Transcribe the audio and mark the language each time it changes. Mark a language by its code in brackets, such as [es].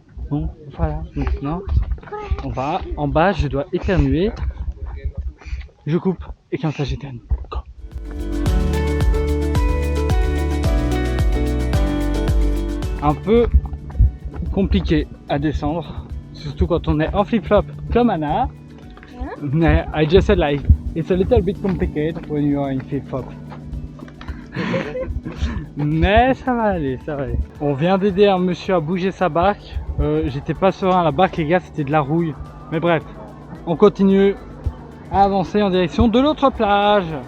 [fr] Bon voilà, maintenant on va en bas, je dois éternuer, je coupe et quand ça j'éternue. Un peu compliqué à descendre, surtout quand on est en flip-flop comme Anna. Mais [en] I just said like it's a little bit complicated when you are in flip-flop. [fr] Mais ça va aller, ça va aller. On vient d'aider un monsieur à bouger sa barque. J'étais pas serein, la barque les gars c'était de la rouille. Mais bref, on continue à avancer en direction de l'autre plage.